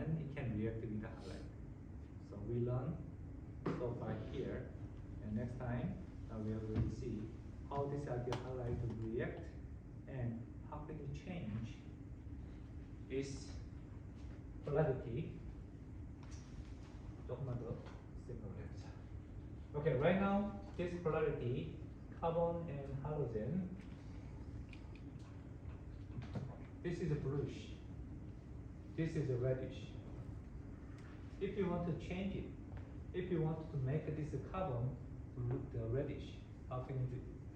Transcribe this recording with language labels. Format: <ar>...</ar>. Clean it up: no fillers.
<en>And it can react with the halide. So we learn so far here, and next time now we are going to see how this alkyl halide will react and how can it change its polarity.</en> <ko>조금만 더 생각을 해보자.</ko> <en>Okay, right now this polarity, carbon and halogen, this is a bluish, this is a reddish. If you want to change it, if you want to make this carbon look the reddish, how can you do it?</en>